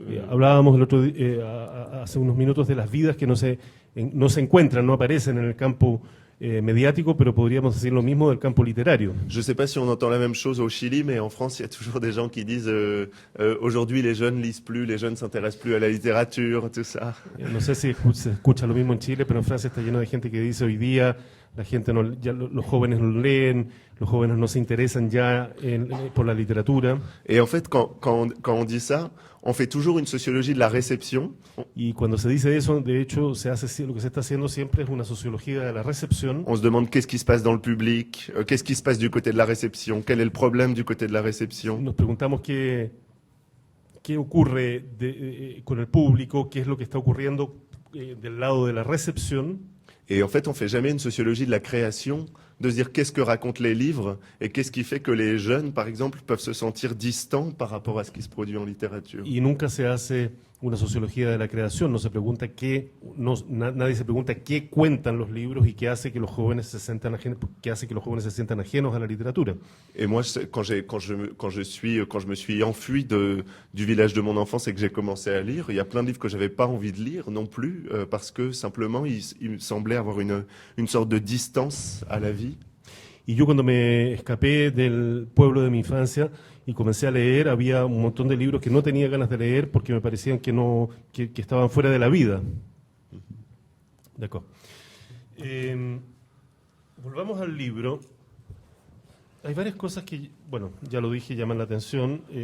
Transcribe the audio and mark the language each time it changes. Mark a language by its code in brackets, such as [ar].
[es] Hablábamos hace unos minutos de las vidas que no se encuentran, no aparecen en el campo médiatico, pero podríamos decir lo mismo del campo literario. [fr] Je sais pas si on entend la même chose au Chili, mais en France, il y a toujours des gens qui disent aujourd'hui les jeunes lisent plus, les jeunes s'intéressent plus à la littérature, tout ça. [es] No sé si se escucha lo mismo en Chile, pero en Francia está lleno de gente que dice hoy día la gente los jóvenes no leen, los jóvenes no se interesan ya por la literatura. [fr] Et en fait, quand on dit ça, on fait toujours une sociologie de la réception. [es] Y cuando se dice eso, de hecho, lo que se está haciendo siempre es una sociología de la recepción. [fr] On se demande qu'est-ce qui se passe dans le public, qu'est-ce qui se passe du côté de la réception, quel est le problème du côté de la réception. [es] Nos preguntamos qué ocurre con el público, qué es lo que está ocurriendo del lado de la recepción. [fr] Et en fait, on fait jamais une sociologie de la création de se dire qu'est-ce que racontent les livres et qu'est-ce qui fait que les jeunes, par exemple, peuvent se sentir distants par rapport à ce qui se produit en littérature. [es] Y nunca se hace una sociología de la creación, no se pregunta qué, nadie se pregunta qué cuentan los libros y qué hace que los jóvenes se sientan ajenos a la literatura. [fr] Et moi, quand je me suis enfui du village de mon enfance et que j'ai commencé à lire, il y a plein de livres que j'avais pas envie de lire non plus, parce que simplement, il me semblait avoir une sorte de distance à la vie. [es] Y yo cuando me escapé del pueblo de mi infancia y comencé a leer, había un montón de libros que no tenía ganas de leer porque me parecían que estaban fuera de la vida. De acuerdo. Volvamos al libro. Hay varias cosas que, bueno, ya lo dije, llaman la atención.